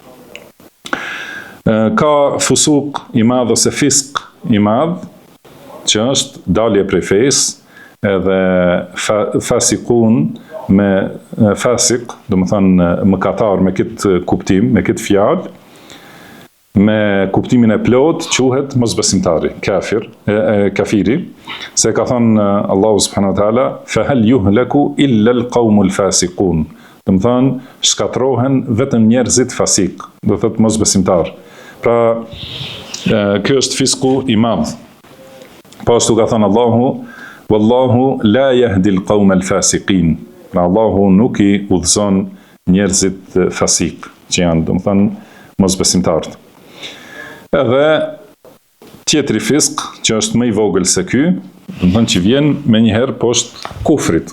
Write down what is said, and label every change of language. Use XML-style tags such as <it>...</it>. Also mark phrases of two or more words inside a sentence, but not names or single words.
<sq>Ka fusuk i madh ose fisk i madh, që është dalje prej fesë, edhe fasikun me fasik, do të thonë mëkatar me këtë kuptim, me këtë fjalë, me kuptimin e plot quhet mosbesimtari, kafiri, se ka thënë Allahu</sq> <ar>سبحانه وتعالى فهل يهلك إلا القوم الفاسقون.</ar> <sq>Do të thonë shkatrohen vetëm njerëzit fasik, do thotë mosbesimtar. Pra ky është fisku i madh. Po ashtu ka thënë Allahu</sq> <ar>والله لا يهدي القوم الفاسقين.</ar> <sq>Pra Allahu nuk i udhëzon njerëzit fasik, që janë, do të thonë mosbesimtarët. Edhe tjetri fisk, që është më i vogël se ky, do të thonë që vjen menjëherë poshtë kufrit.</sq>